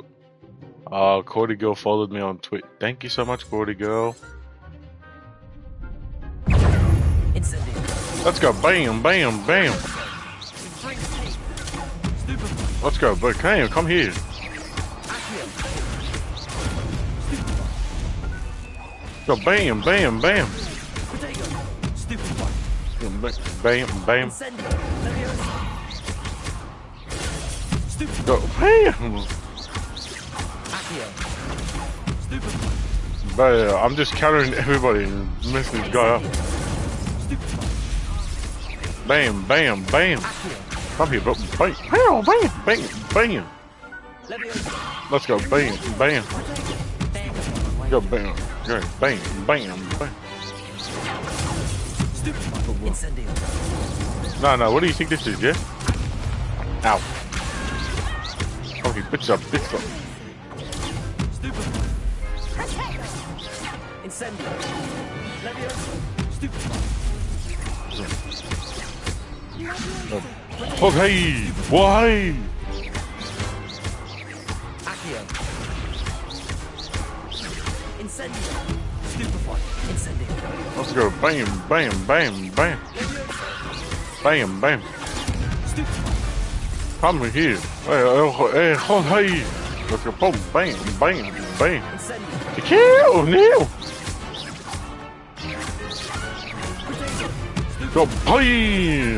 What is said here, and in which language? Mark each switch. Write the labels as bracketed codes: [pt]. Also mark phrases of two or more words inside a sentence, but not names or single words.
[en] Cordy Girl followed me on Twitter. Thank you so much, Cordy Girl. Let's go. Bam, bam, bam. Let's go, but come here. Go bam, bam, bam. Bam, bam. Go bam. But I'm just countering everybody and messing this guy up. Bam, bam, bam. Come here, bro. Bang. Bam, bam, bam, bam. Let's go. Bam, bam. Go bam. Go bam, bam, bam. No, what do you think this is, yeah? Ow. Okay, bitch up. Incendio. Okay, why? Accio. Incendio. Stupefy. Incendio. Let's go. Bam, bam, bam, bam. Bam, bam. Come here. Hey, let's go. Boom, bam, bam, bam. Kill, Neil. Go, bam.